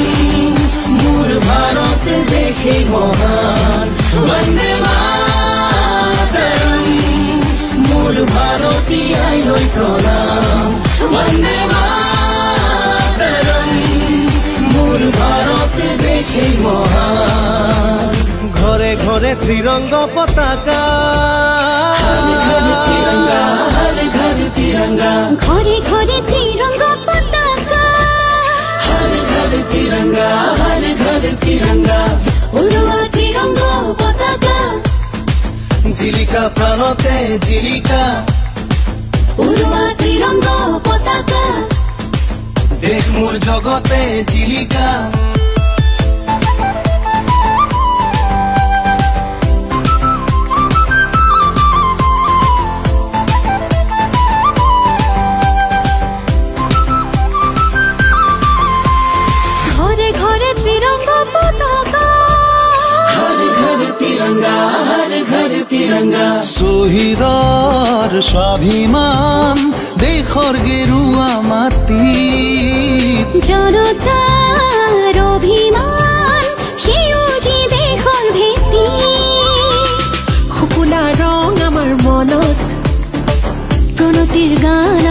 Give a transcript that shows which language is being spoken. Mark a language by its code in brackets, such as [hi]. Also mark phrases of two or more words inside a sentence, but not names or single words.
[as] মূল ভাৰত দেশে মহান, বন্দে মাতৰম। মূল ভারতী আইলৈ প্ৰণাম, বন্দে মাতৰম। মূল ভাৰত দেশে মহান। ঘরে ঘরে ত্রিরঙ্গ পতাকা, [hi] हर घर तिरंगा, हर घर तिरंगा, [as] ঘরে ঘরে ত্রিরঙ্গ পতাকা, [hi] हर घर तिरंगा, हर घर तिरंगा। [as] উড়োৱা ত্রিরঙ্গ পতাকা, জিলিকা প্রাণতে জিলিকা, উড়োৱা ত্রিরঙ্গ পতাকা। দেশ মোর জগতে জিলিকা। ঘরে ঘরে ত্রিরঙ্গ পতাকা, [hi] हर घर तिरंगा, हर घर तिरंगा। [as] শহীদৰ স্বাভিমান দেশৰ গেৰুৱা মাটিত, জনতাৰ অভিমান সেউজী দেশৰ ভেটি। শুকুলা ৰং আমাৰ মনত, প্ৰণতিৰ গান